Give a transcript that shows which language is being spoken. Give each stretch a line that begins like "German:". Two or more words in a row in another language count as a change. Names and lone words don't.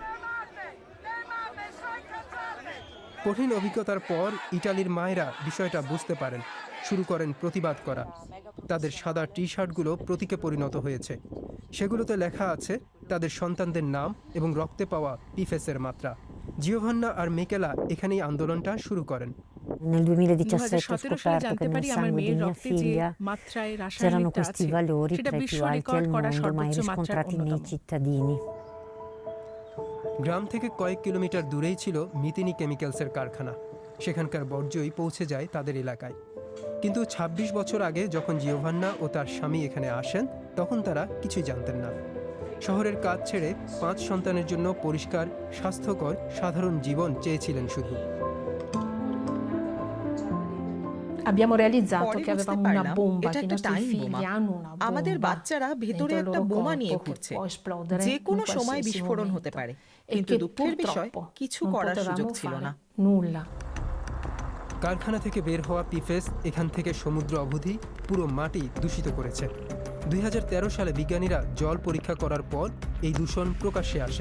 Bangla: কঠিন অভিজ্ঞতার পর ইটালির মায়েরা বিষয়টা বুঝতে পারেন, শুরু করেন প্রতিবাদ করা। তাদের সাদা টি-শার্টগুলো প্রতীকে পরিণত হয়েছে। সেগুলোতে লেখা আছে তাদের সন্তানদের নাম এবং রক্তে পাওয়া PFAS এর মাত্রা। জিওভান্না আর মিকেলা এখানেই আন্দোলনটা শুরু করেন।
Italian: Nel 2017 ho
Bangla: 2017 সালে
Italian: scoperto
Bangla: জানতে
Italian: che nel
Bangla: পারি আমার
Italian: sangue di
Bangla: মেয়ের
Italian: mia
Bangla: রক্তে যে
Italian: figlia
Bangla: মাত্রায়
Italian: c'erano
Bangla: রাসায়নিকটা
Italian: questi
Bangla: আছে
Italian: valori
Bangla: সেটা
Italian: tra i
Bangla: বিশ্ব
Italian: più alti
Bangla: রেকর্ড
Italian: al
Bangla: করা
Italian: mondo, mai
Bangla: সর্বোচ্চ মাত্রার
Italian: riscontrati nei
Bangla: অন্যতম।
Italian: cittadini.
Bangla: গ্রাম থেকে কয়েক কিলোমিটার দূরেই ছিল মিতিনি কেমিক্যালসের কারখানা। সেখানকার বর্জ্যই পৌঁছে যায় তাদের এলাকায়। কিন্তু 26 বছর আগে যখন জিওভান্না ও তার স্বামী এখানে আসেন, তখন তারা কিছুই জানতেন না। শহরের কাজ ছেড়ে 5 সন্তানের জন্য পরিষ্কার, স্বাস্থ্যকর, সাধারণ জীবন চেয়েছিলেন শুধু।
Italian: Abbiamo realizzato
Bangla: পরে
Italian: che
Bangla: বুঝতে
Italian: avevamo una
Bangla: পারলাম
Italian: bomba,
Bangla: এটা
Italian: che i
Bangla: একটা
Italian: nostri
Bangla: টাইম
Italian: figli
Bangla: বোমা।
Italian: hanno una
Bangla: আমাদের
Italian: bomba
Bangla: বাচ্চারা ভেতরে
Italian: dentro il
Bangla: একটা
Italian: loro
Bangla: বোমা নিয়ে
Italian: corpo che
Bangla: ঘুরছে,
Italian: può esplodere
Bangla: যে
Italian: in
Bangla: কোনো সময়
Italian: qualsiasi
Bangla: বিস্ফোরণ
Italian: momento
Bangla: হতে পারে।
Italian: e
Bangla: কিন্তু
Italian: che
Bangla: দুঃখের বিষয়
Italian: purtroppo
Bangla: কিছু
Italian: non
Bangla: করার সুযোগ
Italian: potevamo
Bangla: ছিল
Italian: fare
Bangla: না।
Italian: nulla.
Bangla: কারখানা থেকে বের হওয়া PFAS এখান থেকে সমুদ্র অবধি পুরো মাটি দূষিত করেছে। 2013 সালে বিজ্ঞানীরা জল পরীক্ষা করার পর এই দূষণ প্রকাশ্যে আসে।